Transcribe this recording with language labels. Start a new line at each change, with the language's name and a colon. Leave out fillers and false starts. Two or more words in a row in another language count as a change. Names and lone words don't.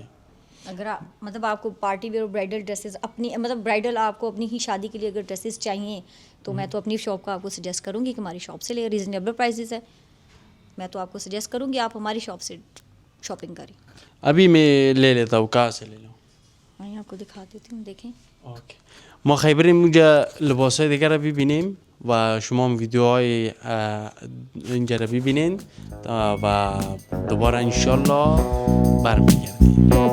Hindi: अगर मतलब आपको
English: party wear
Hindi: और
English: bridal dresses
Hindi: अपनी, मतलब ब्राइडल आपको अपनी ही शादी के लिए अगर ड्रेसेस चाहिए तो मैं तो अपनी शॉप का आपको सजेस्ट करूँगी कि हमारी शॉप से ले,
English: reasonable prices
Hindi: है, मैं तो आपको सजेस्ट करूँगी आप हमारी शॉप से शॉपिंग करें। अभी मैं ले लेता हूँ, कहाँ से ले लूँ? मैं आपको दिखा देती हूँ, देखें।
Persian: اوکی ما خیبریم اینجا لباسای دیگر رو ببینیم و شما هم ویدیوهای اینجا رو ببینین و دوباره انشالله برمیگردیم.